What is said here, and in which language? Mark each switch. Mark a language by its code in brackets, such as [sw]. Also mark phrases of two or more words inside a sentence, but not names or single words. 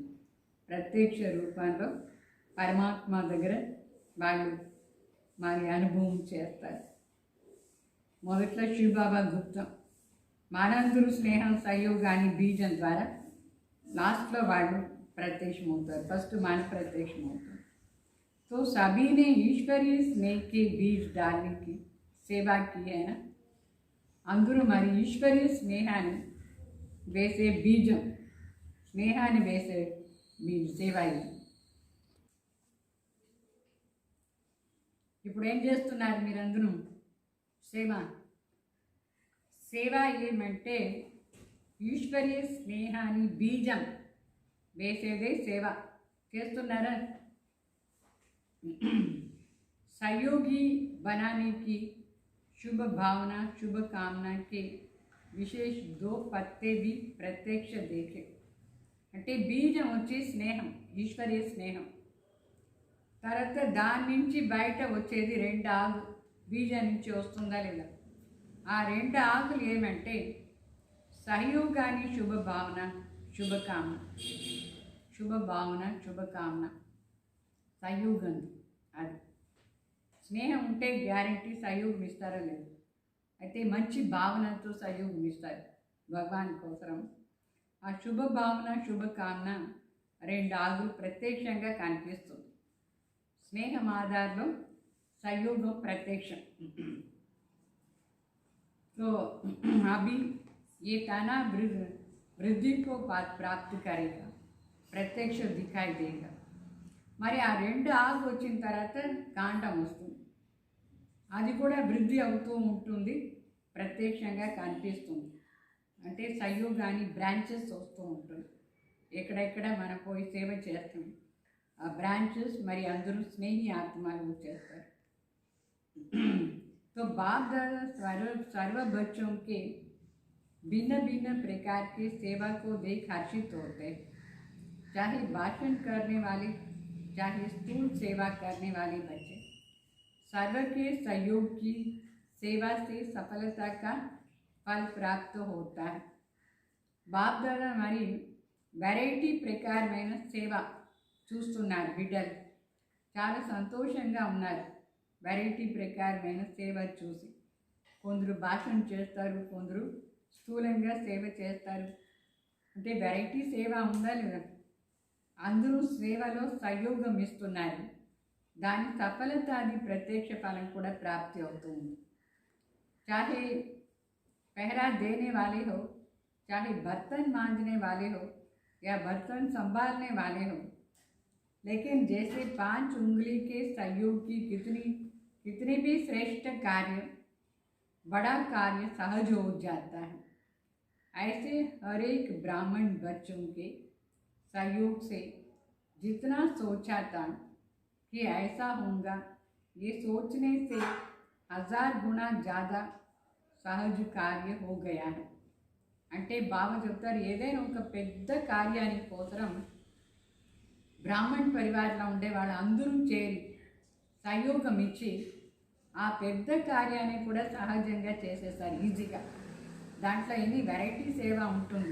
[te] ప్రత్యక్ష రూపంలో పరమాత్మ దగ్గర వాళ్ళు మరి అనుభవం చేస్తారు. మొదట్లో శివబాబా గుప్తం, మనందరూ స్నేహం సహయోగాన్ని బీజం ద్వారా, లాస్ట్లో వాళ్ళు प्रत्यक्षमవుతారు, ఫస్ట్ మన ప్రత్యక్షమవుతారు. [hi] तो सभी ने ईश्वरीय स्नेह के बीज डालने की सेवा की है ना. [te] అందరూ మరి ఈశ్వరీయ స్నేహాన్ని వేసే బీజం, స్నేహాన్ని వేసే బీజ సేవ ఇది. ఇప్పుడు ఏం చేస్తున్నారు మీరందరూ? సేవ. సేవ ఏమంటే ఈశ్వరీయ స్నేహాన్ని బీజం వేసేదే సేవ. చేస్తున్నారా? [hi] सहयोगी बनाने की शुभ भावना, शुभ कामना के विशेष 2 पत्ते भी प्रत्यक्ष देखे. [te] అంటే బీజం వచ్చి స్నేహం, ఈశ్వరీయ స్నేహం. తర్వాత దాని నుంచి బయట వచ్చేది 2 ఆకు. బీజం నుంచి వస్తుందా లేదా? ఆ 2 ఆకులు ఏమంటే సహయోగాన్ని శుభ భావన, శుభకామన. శుభ భావన, శుభకామన, సహయోగం. అది స్నేహం ఉంటే గ్యారంటీ సహయోగం ఇస్తారా లేదు. అయితే మంచి భావనతో సహయోగం ఇస్తారు భగవాన్ కోసరం. ఆ శుభ భావన, శుభకామన 2 ఆకులు ప్రత్యక్షంగా కనిపిస్తుంది. స్నేహం ఆధారంలో సహయోగం ప్రత్యక్షం. [hi] तो अभी ये तना वृद्धि को प्राप्त करेगा, प्रत्यक्ष दिखाई देगा. [te] మరి ఆ 2 ఆకు వచ్చిన తర్వాత కాండం వస్తుంది. అది కూడా వృద్ధి అవుతూ ఉంటుంది, ప్రత్యక్షంగా కనిపిస్తుంది. అంటే సహయోగాన్ని బ్రాంచెస్ వస్తూ ఉంటుంది. ఎక్కడెక్కడ మనం పోయి సేవ చేస్తాం, ఆ బ్రాంచెస్ మరి అందరూ స్నేహి ఆత్మలు చేస్తారు. [hi] तो बाप दादा सर्व बच्चों के भिन्न भिन्न प्रकार की सेवा को देख हर्षित होते हैं. चाहे भाषण करने वाले, चाहे स्थूल सेवा करने वाले बच्चे, सर्व के सहयोग की सेवा से सफलता का फल प्राप्त होता है. [te] बाप दादा మరి వెరైటీ ప్రకారమైన సేవ చూస్తున్నారు. బిడ్డలు చాలా సంతోషంగా ఉన్నారు. వెరైటీ ప్రకారమైన సేవ చూసి కొందరు భాషణ చేస్తారు, కొందరు స్థూలంగా సేవ చేస్తారు. అంటే వెరైటీ సేవ ఉందా లేదా? అందరూ సేవలో సహయోగం ఇస్తున్నారు. దాని సఫలత అది ప్రత్యక్ష ఫలం కూడా ప్రాప్తి అవుతుంది. [hi] चाहे पहरा देने वाले हो, चाहे बर्तन मांजने वाले हो या बर्तन संभालने वाले हो, लेकिन जैसे 5 उंगली के सहयोग की कितनी भी श्रेष्ठ कार्य, बड़ा कार्य सहज हो जाता है. ऐसे हर एक ब्राह्मण बच्चों के सहयोग से जितना सोचा था कि ऐसा होगा, ये सोचने से 1000 गुना ज़्यादा सहज कार्य हो गया है. [te] అంటే బాబా చెప్తారు, ఏదైనా ఒక పెద్ద కార్యానికి కోసరం బ్రాహ్మణ్ పరివారంలో ఉండే వాళ్ళు అందరూ చేరి సహయోగం ఇచ్చి ఆ పెద్ద కార్యాన్ని కూడా సహజంగా చేసేస్తారు, ఈజీగా. దాంట్లో ఎన్ని వెరైటీ సేవ ఉంటుంది.